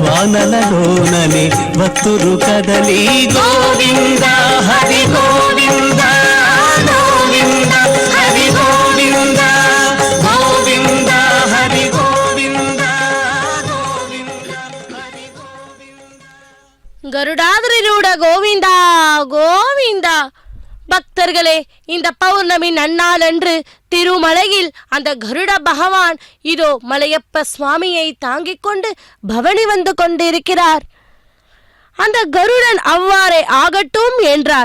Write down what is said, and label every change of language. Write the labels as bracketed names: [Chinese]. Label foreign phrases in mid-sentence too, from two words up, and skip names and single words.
[Telugu] వానలలోననే భక్తులు కదలి గోవింద హరి గోవింద గోవింద హరి గోవింద గోవింద హరి గోవింద గోవింద హరి గోవింద. [Tamil] கருடாதிரூட கோவிந்தா கோவிந்தா. பக்தர்களே, இந்த பௌர்ணமி நன்னாளன்று திருமலையில் அந்த கருட பகவான் இதோ மலையப்ப சுவாமியை தாங்கிக் கொண்டு பவனி வந்து கொண்டிருக்கிறார். அந்த கருடன் அவ்வாறே ஆகட்டும் என்றார்.